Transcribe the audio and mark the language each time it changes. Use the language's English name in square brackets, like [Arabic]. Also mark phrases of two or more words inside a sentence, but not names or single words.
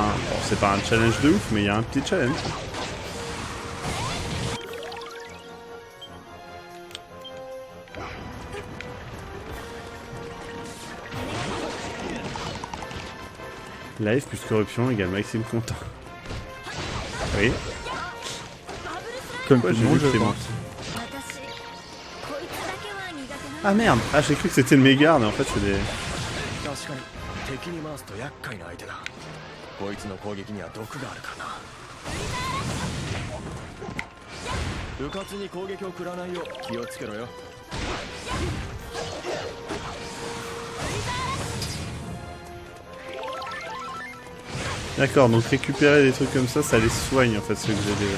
[French] Bon, c'est pas un challenge de ouf mais il y a un petit challenge. Live plus corruption égale Maxime content. Oui. Comme Pourquoi tout j'ai le vu monde, je Clément? pense. Ah merde! Ah j'ai cru que c'était le Mégard mais en fait c'est des... [Japanese] 確かに敵に回すと厄介な相手だこいつの攻撃には毒があるからなうかつに攻撃を食らわないよう気をつけろよ [French] D'accord, donc récupérer des trucs comme ça les soigne en fait ceux que j'ai déjà.